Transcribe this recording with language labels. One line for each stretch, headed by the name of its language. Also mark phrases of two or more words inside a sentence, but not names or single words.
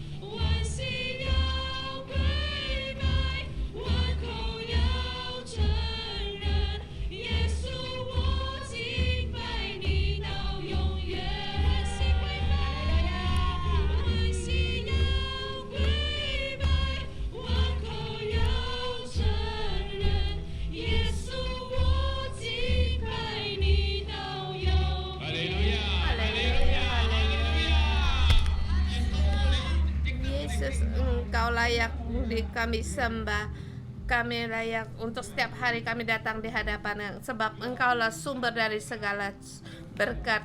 Chinese: 萬膝要跪拜，萬口要承認，耶穌我敬拜你到永遠。萬膝跪拜，萬膝要跪拜，萬口要承認，耶穌我敬拜你到永遠。
Indonesian: Haleluya, haleluya. Yesus, Engkau layak di kami sembah. Kami layak untuk setiap hari kami datang di hadapan, sebab Engkaulah sumber dari segala berkat.